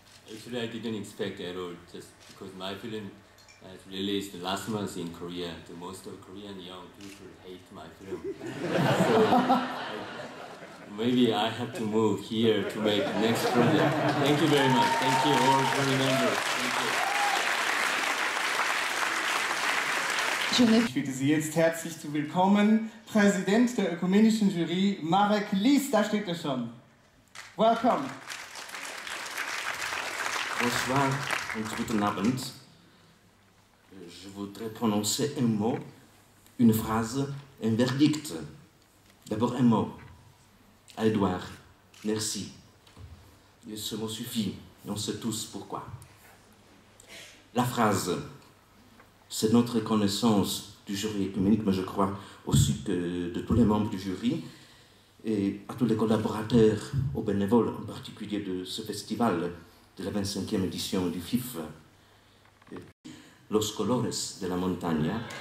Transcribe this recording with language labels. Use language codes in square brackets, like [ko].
[en] Actually, I didn't expect at all, just because my film was released last month in Korea. The most of Korean young people hate my film. So maybe I have to move here to make the next project. Thank you very much. Thank you all for remembering. Thank you. [de] Ich bitte Sie jetzt herzlich zu willkommen, Präsident der ökumenischen Jury, Marek Lis, da steht er schon. [en] Welcome. [fr] Bonsoir [de] und guten Abend. [fr] Je voudrais prononcer un mot, une phrase, un verdict. D'abord un mot. À Edouard, merci. Et ce mot suffit, et on sait tous pourquoi. La phrase, c'est notre reconnaissance du jury écuménique, mais je crois aussi que de tous les membres du jury, et à tous les collaborateurs, aux bénévoles en particulier de ce festival, de la 25e édition du FIF, Los Colores de la Montaña.